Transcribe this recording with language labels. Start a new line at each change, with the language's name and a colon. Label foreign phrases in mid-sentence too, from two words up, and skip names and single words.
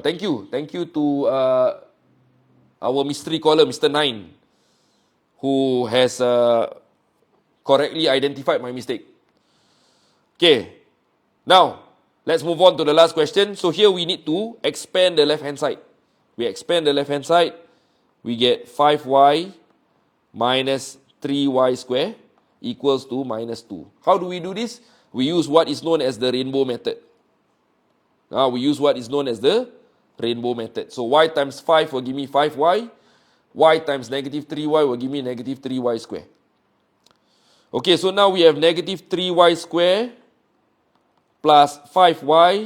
English: Thank you to our mystery caller, Mr. 9, who has correctly identified my mistake. Okay, now let's move on to the last question. So here we need to expand the left-hand side. We expand the left-hand side, we get 5y minus 3y square equals to minus 2. How do we do this? We use what is known as the rainbow method. So y times 5 will give me 5y. Y times negative 3y will give me negative 3y square. Okay, so now we have negative 3y square plus 5y.